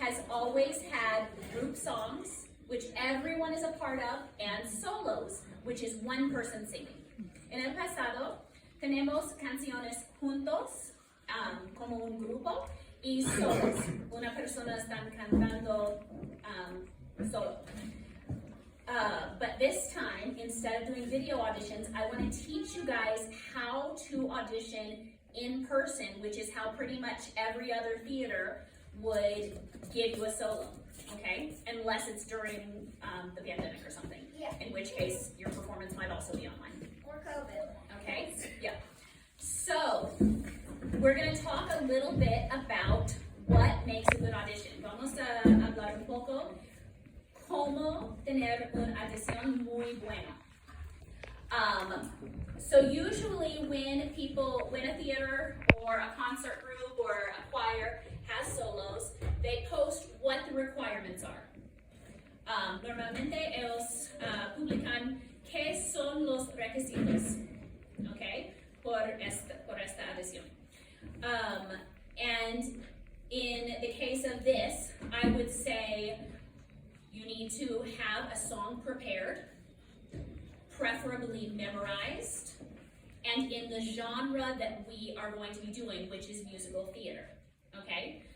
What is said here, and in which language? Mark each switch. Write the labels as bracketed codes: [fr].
[en] always had group songs, which everyone is a part of, and solos, which is one person singing. [es] En el pasado, tenemos canciones juntos, como un grupo, y solos. Una persona está cantando solo. [en] But this time, instead of doing video auditions, I want to teach you guys how to audition in person, which is how pretty much every other theater would give you a solo, okay? Unless it's during the pandemic or something, in which case your performance might also be online. Or COVID. Okay, yeah. So, we're going to talk a little bit about what makes a good audition. [es] Vamos a hablar un poco cómo tener una audición muy buena. [en] So usually when a theater or a concert group or a choir has solos, they post what the requirements are. [es] Normalmente ellos publican qué son los requisitos, okay, por esta audición. [en] And in the case of this, I would say you need to have a song prepared, preferably memorized, and in the genre that we are going to be doing, which is musical theater, okay?